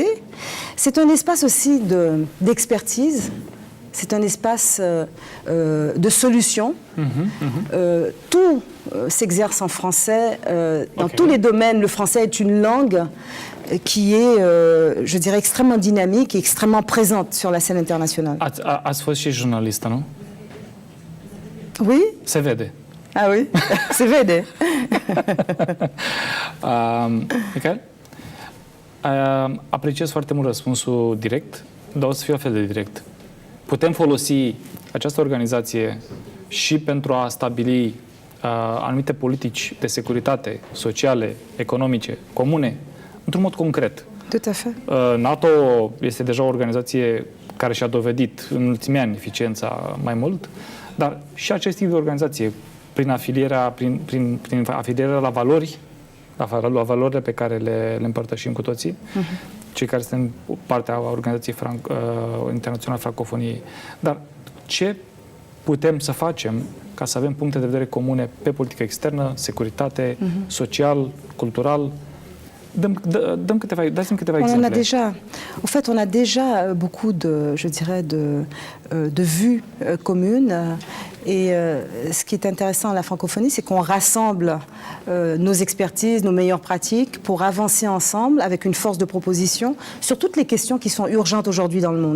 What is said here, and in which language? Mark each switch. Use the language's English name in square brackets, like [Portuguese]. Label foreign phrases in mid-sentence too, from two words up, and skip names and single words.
[French] C'est un espace aussi d'expertise, c'est un espace de solution. Tout s'exerce en français. Dans tous les domaines, le français est une langue qui est, je dirais, extrêmement dynamique et extrêmement présente sur la scène internationale. [Romanian] Ați fost și jurnalistă, nu? [French] Oui? [Romanian] Se vede. [French] Ah oui? [Romanian] Se vede. Michael? Apreciez foarte mult răspunsul direct, dar o să fie o fel de direct. Putem folosi această organizație și pentru a stabili anumite politici de securitate, sociale, economice, comune, într-un mod concret. [French] Tout à fait. [Romanian] NATO este deja o organizație care și-a dovedit în ultimii ani eficiența mai mult, dar și acest tip de organizație, prin afilierea la valori, la valorile pe care le împărtășim cu toții, cei care suntem partea Organizației Internaționale Francofoniei. Dar ce putem să facem ca să avem puncte de vedere comune pe politică externă, securitate, social, cultural? Dați-mi câteva exemple. [French] On a déjà, en fait, on a déjà beaucoup de, je dirais, de vues communes. Et ce qui est intéressant à la francophonie, c'est qu'on rassemble nos expertises, nos meilleures pratiques pour avancer ensemble avec une force de proposition sur toutes les questions qui sont urgentes aujourd'hui dans le monde.